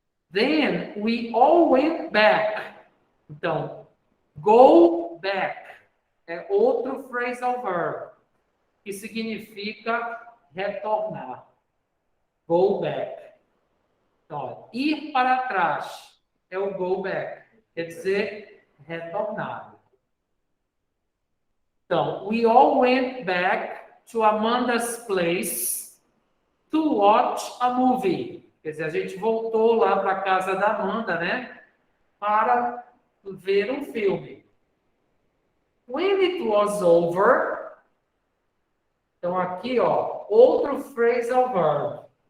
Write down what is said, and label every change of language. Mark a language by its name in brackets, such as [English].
[English] Then we all went back. [Portuguese] Então, go back é outro phrasal verb que significa retornar. Go back. Então, ir para trás é o go back, quer dizer retornar. Então, [English] we all went back to Amanda's place to watch a movie. [Portuguese] Quer dizer, a gente voltou lá para a casa da Amanda, né? Para ver um filme. [English] When it was over, [Portuguese] então aqui, ó, outro [English] phrasal verb.